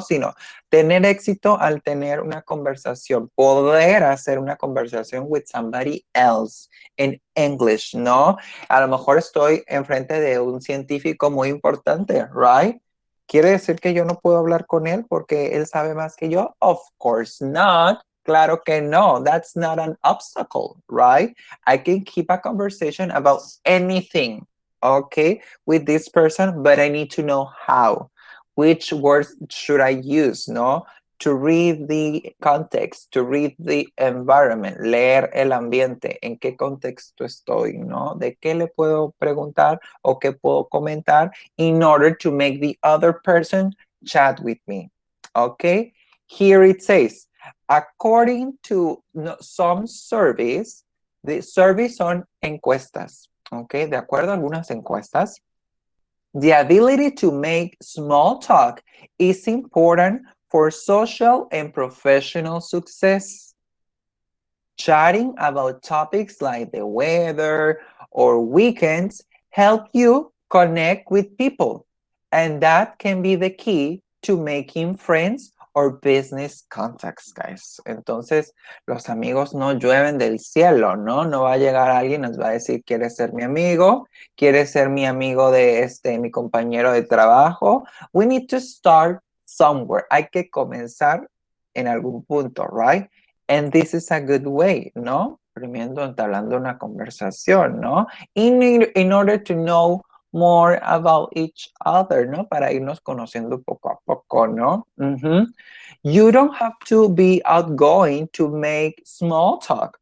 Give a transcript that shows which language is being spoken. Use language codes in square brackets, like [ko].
[es] Sino tener éxito al tener una conversación, poder hacer una conversación [en] with somebody else in English, [es] ¿no? A lo mejor estoy enfrente de un científico muy importante, right? ¿Quiere decir que yo no puedo hablar con él porque él sabe más que yo? [en] Of course not. [es] Claro que no. [en] That's not an obstacle, right? I can keep a conversation about anything, okay, with this person, but I need to know how. Which words should I use, no? To read the context, to read the environment, [es] leer el ambiente, en qué contexto estoy, [en] ¿no? [es] De qué le puedo preguntar o qué puedo comentar [en] in order to make the other person chat with me, [es] okay? [en] Here it says, according to some surveys, the surveys [es] son encuestas, [en] okay? [es] De acuerdo a algunas encuestas, [en] the ability to make small talk is important for social and professional success. Chatting about topics like the weather or weekends help you connect with people, and that can be the key to making friends or business contacts, guys. [es] Entonces, los amigos no llueven del cielo, ¿no? No va a llegar alguien y nos va a decir, ¿quieres ser mi amigo? ¿Quieres ser mi amigo de mi compañero de trabajo? [en] We need to start somewhere. [es] Hay que comenzar en algún punto, right? [en] And this is a good way, ¿no? [es] Primero entablando una conversación, [en] ¿no? In order to know more about each other, ¿no? [es] Para irnos conociendo poco a poco, ¿no? [en] You don't have to be outgoing to make small talk.